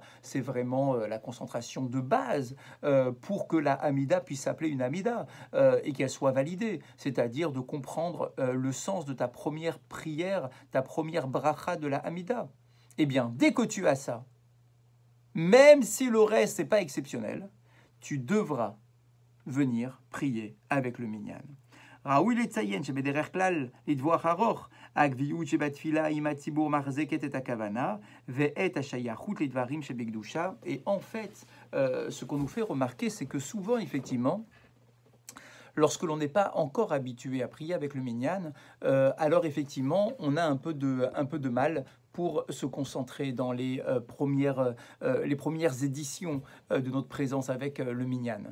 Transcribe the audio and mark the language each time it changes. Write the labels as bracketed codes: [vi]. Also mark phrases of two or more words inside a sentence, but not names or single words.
[fr] C'est vraiment la concentration de base pour que la Hamida puisse s'appeler une Hamida et qu'elle soit validée. C'est-à-dire de comprendre le sens de ta première prière, ta première bracha de la Hamida. Eh bien, dès que tu as ça, même si le reste n'est pas exceptionnel, tu devras venir prier avec le minyan. [he] ראוי לציין שבדרך כלל לטווח ארוך, הגביעות שבתפילה עם הציבור מחזקת את הכוונה ואת השייכות לדברים שבקדושה. [fr] Et en fait, ce qu'on nous fait remarquer, c'est que souvent, effectivement, lorsque l'on n'est pas encore habitué à prier avec le minyan, alors effectivement, on a un peu de mal pour se concentrer dans les premières éditions de notre présence avec le minyan.